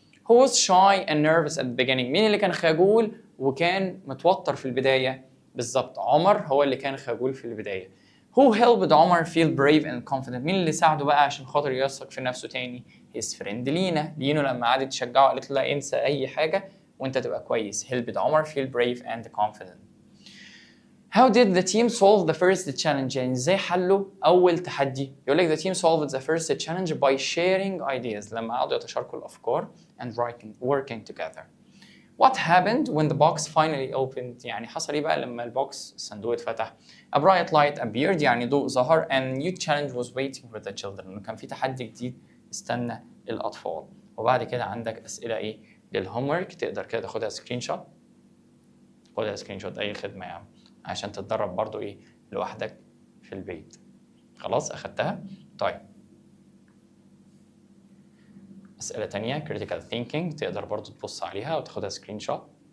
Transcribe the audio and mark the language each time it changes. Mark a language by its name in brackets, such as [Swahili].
[English] Who was shy and nervous at the beginning؟ [Arabic] مين اللي كان خجول وكان متوتر في البداية؟ بالظبط عمر هو اللي كان خجول في البداية. [English] Who helped عمر feel brave and confident؟ [Arabic] مين اللي ساعده بقى عشان خاطر يثق في نفسه تاني؟ [English] His friend [Arabic] لينا. لينو لما قعدت تشجعه قالت له لا انسى أي حاجة وانت تبقى كويس. [English] Helped عمر feel brave and confident. How did the team solve the first challenge؟ [Arabic] يعني ازاي حلوا أول تحدي؟ يقول لك [English] the team solved the first challenge by sharing ideas [Arabic] لما قعدوا يتشاركوا الأفكار [English] and working together. What happened when the box finally opened؟ [Arabic] يعني حصل إيه بقى لما البوكس الصندوق اتفتح؟ [English] A bright light appeared [Arabic] يعني ضوء ظهر [English] and new challenge was waiting for the children. [Arabic] إنه كان في تحدي جديد استنى الأطفال. وبعد كده عندك أسئلة إيه للهومورك تقدر كده تاخدها سكرين شوت. خدها سكرين شوت أي خدمة يعني عشان تتدرب برضو إيه لوحدك في البيت. خلاص أخدتها؟ طيب أسئلة تانية critical thinking تقدر برضو تبص عليها وتاخدها سكرين شوت.